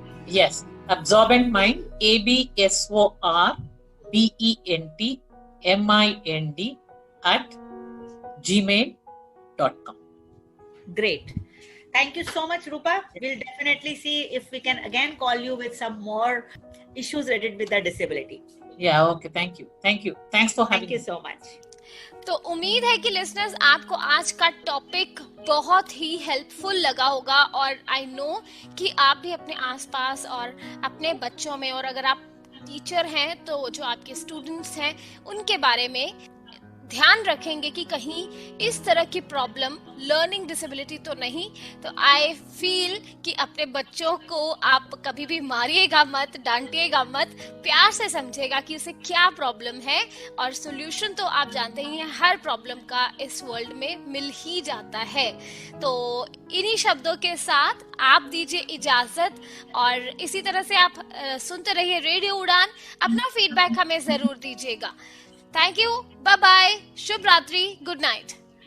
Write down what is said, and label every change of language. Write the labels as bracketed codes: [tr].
[en] Yes, Absorbent Mind, ABSORBENTMIND @gmail.com. Great. Thank you so much, Rupa. We'll definitely see if we can again call you with some more issues related with the disability. Yeah, okay. Thank you. Thanks for having me. Thank you so much. [hi] तो उम्मीद है कि listeners आपको आज का topic बहुत ही helpful लगा होगा, और [en] I know [hi] कि आप भी अपने आसपास और अपने बच्चों में, और अगर आप टीचर हैं तो जो आपके स्टूडेंट्स हैं उनके बारे में ध्यान रखेंगे कि कहीं इस तरह की प्रॉब्लम लर्निंग डिसेबिलिटी तो नहीं. तो [en] I feel [hi] कि अपने बच्चों को आप कभी भी मारिएगा मत, डांटिएगा मत, प्यार से समझेगा कि उसे क्या प्रॉब्लम है, और सोल्यूशन तो आप जानते ही हैं हर प्रॉब्लम का इस वर्ल्ड में मिल ही जाता है. तो इन्हीं शब्दों के साथ आप दीजिए इजाजत, और इसी तरह से आप सुनते रहिए रेडियो उड़ान. अपना फीडबैक हमें जरूर दीजिएगा. [en] Thank you. Bye-bye. [hi] Shubh Ratri. [en] Good night.